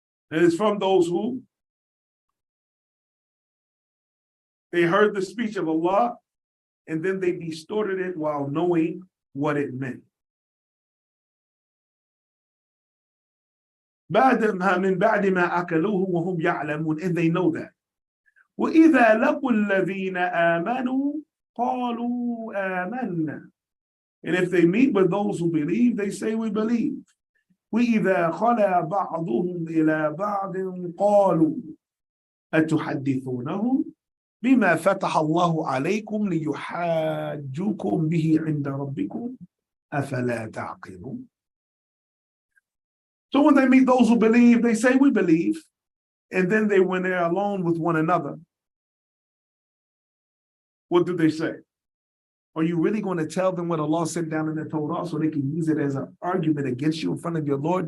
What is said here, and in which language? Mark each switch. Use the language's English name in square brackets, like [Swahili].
[English] And it's from those who they heard the speech of Allah and then they distorted it while knowing what it meant. [Arabic] من بعد ما أكلوه وهم يعلمون, [English] and they know that. [Arabic] وإذا لقوا الذين آمنوا قالوا آمنا, [English] and if they meet with those who believe, they say we believe. [Arabic] وإذا خلا بعضهم إلى بعض قالوا أتحدثونهم بما فتح الله عليكم ليحاجوكم به عند ربكم أفلا تعقلون. [English] So when they meet those who believe, they say we believe. And then when they're alone with one another, what do they say? Are you really going to tell them what Allah sent down in the Torah so they can use it as an argument against you in front of your Lord?